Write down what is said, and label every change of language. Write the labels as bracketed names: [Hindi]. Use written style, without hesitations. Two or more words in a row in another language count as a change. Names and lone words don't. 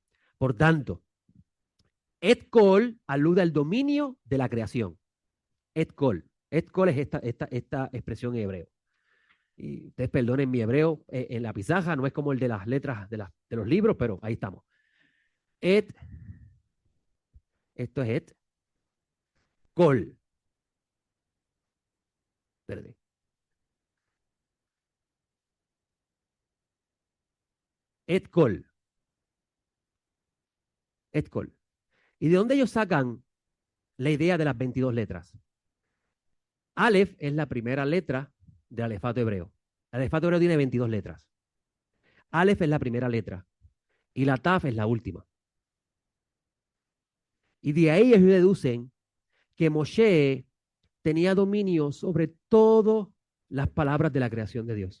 [Spanish] Por tanto, [Hebrew] את כל [Spanish] alude al dominio de la creación. [Hebrew] את כל. את כל [Spanish] es esta expresión en hebreo. Y ustedes perdonen mi hebreo en la pizarra, no es como el de las letras de los libros, pero ahí estamos. Et, esto es et, kol. Espérate. [Hebrew] את כל. את כל. [Spanish] ¿Y de dónde ellos sacan la idea de las 22 letras? Aleph es la primera letra del alefato hebreo. El alefato hebreo tiene 22 letras. Aleph es la primera letra y la Taf es la última. Y de ahí ellos deducen que Moshe tenía dominio sobre todas las palabras de la creación de Dios.